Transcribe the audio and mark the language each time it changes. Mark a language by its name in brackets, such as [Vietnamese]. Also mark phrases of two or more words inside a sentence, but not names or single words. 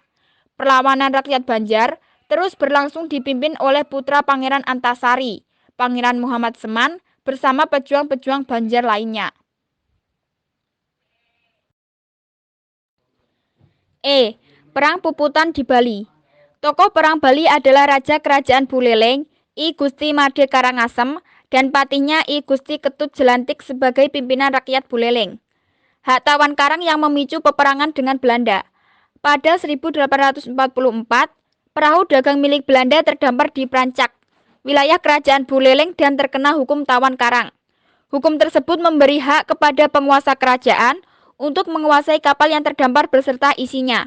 [Indonesian] Perlawanan rakyat Banjar terus berlangsung dipimpin oleh putra Pangeran Antasari, Pangeran Muhammad Seman, bersama pejuang-pejuang Banjar lainnya. Perang Puputan di Bali. Tokoh perang Bali adalah Raja Kerajaan Buleleng, I Gusti Made Karangasem, dan patihnya I Gusti Ketut Jelantik sebagai pimpinan rakyat Buleleng. Hak Tawan Karang yang memicu peperangan dengan Belanda. Pada 1844, perahu dagang milik Belanda terdampar di Prancak, wilayah Kerajaan Buleleng, dan terkena hukum Tawan Karang. Hukum tersebut memberi hak kepada penguasa kerajaan untuk menguasai kapal yang terdampar beserta isinya.